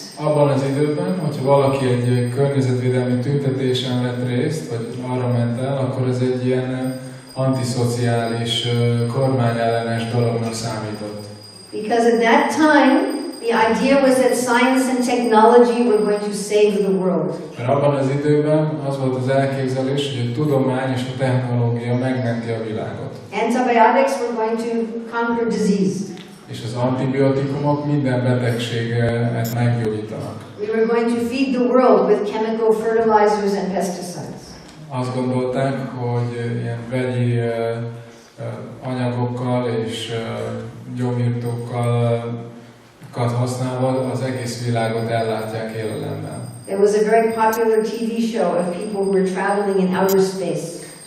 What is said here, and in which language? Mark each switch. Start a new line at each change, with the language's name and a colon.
Hungarian: Abban az időben, hogyha valaki egy környezetvédelmi tüntetésen vett részt, vagy arra ment el, akkor ez egy ilyen antiszociális, kormányellenes dolognak számított.
English: Because at that time, the idea was that science and technology were going to save the world.
Hungarian: Mert abban az időben az volt az elképzelés, hogy a tudomány és a technológia megmenti a világot.
English: Antibiotics were going to conquer disease.
Hungarian: És az antibiotikumok minden betegséget meggyógyítanak.
English: We were going to feed the world with chemical fertilizers and pesticides.
Hungarian: Azt gondolták, hogy ilyen vegyi anyagokkal és gyógyírtókkal használva az egész világot ellátják élelemmel.
English: There was a very popular TV show of people who were traveling in outer space.